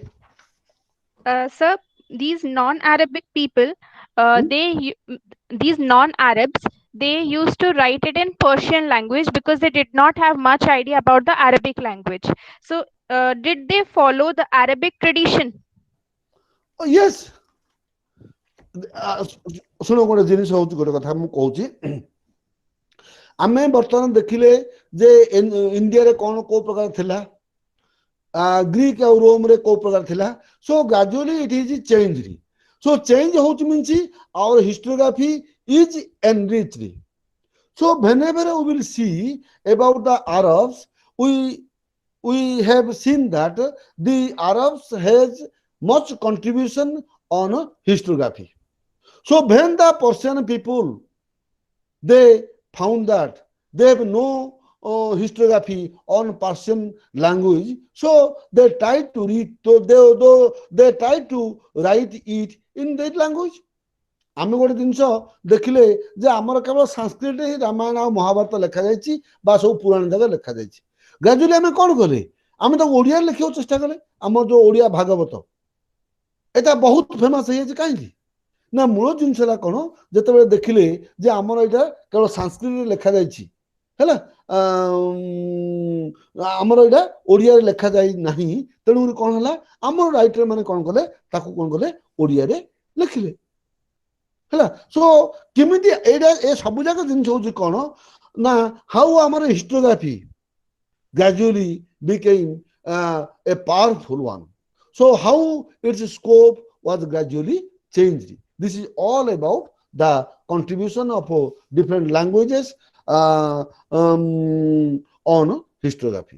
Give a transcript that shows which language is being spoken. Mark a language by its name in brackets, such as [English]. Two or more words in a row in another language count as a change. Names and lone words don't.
[English] Sir, these non-Arabic people, these non-Arabs, they used to write it in Persian language because they did not have much idea about the Arabic language. So, did they follow the Arabic tradition? Yes. [Odia] ଶୁଣ ଗୋଟେ ଜିନିଷ ହଉଛି ଗୋଟେ କଥା ମୁଁ କହୁଛି ଆମେ ବର୍ତ୍ତମାନ ଦେଖିଲେ ଯେ ଇଣ୍ଡିଆରେ କଣ କୋଉ ପ୍ରକାର ଥିଲା ଗ୍ରୀକ ଆଉ ରୋମରେ କୋଉ ପ୍ରକାର ଥିଲା [English] so gradually it is changed so [Odia] ଚେଞ୍ଜ ହଉଛି [English] means our historiography is enriched. So whenever we will see about the Arabs, we have seen that the Arabs has much contribution on historiography. So when the Persian people, they found that they have no historiography on Persian language, so they tried to read, so they tried to write it in that language. [Odia] ଆମେ ଗୋଟେ ଜିନିଷ ଦେଖିଲେ ଯେ ଆମର କେବଳ ସାଂସ୍କ୍ରିଟ ହିଁ ରାମାୟଣ ଆଉ ମହାଭାରତ ଲେଖାଯାଇଛି ବା ସବୁ ପୁରାଣ ଯାକ ଲେଖାଯାଇଛି ଗ୍ରାଜୁଆଲି ଆମେ କଣ କଲେ ଆମେ ତାକୁ ଓଡ଼ିଆରେ ଲେଖିବାକୁ ଚେଷ୍ଟା କଲେ ଆମର ଯୋଉ ଓଡ଼ିଆ ଭାଗବତ ଏଟା ବହୁତ ଫେମସ ହେଇଯାଇଛି କାହିଁକି ନା ମୂଳ ଜିନିଷଟା କ'ଣ, ଯେତେବେଳେ ଦେଖିଲେ ଯେ ଆମର ଏଇଟା କେବଳ ସାଂସ୍କ୍ରିଟରେ ଲେଖାଯାଇଛି ହେଲା, ଆମର ଏଇଟା ଓଡ଼ିଆରେ ଲେଖାଯାଇ ନାହିଁ, ତେଣୁକରି କ'ଣ ହେଲା, ଆମର ରାଇଟର ମାନେ କ'ଣ କଲେ, ତାକୁ କ'ଣ କଲେ, ଓଡ଼ିଆରେ ଲେଖିଲେ ହେଲା। ସୋ କେମିତି ଏଇଟା ଏ ସବୁ ଯାକ ଜିନିଷ ହଉଛି କ'ଣ ନା, ହାଉ ଆମର ହିଷ୍ଟୋଗ୍ରାଫି [English] gradually became a powerful one. So how its scope was gradually changed. This is all about the contribution of different languages on historiography.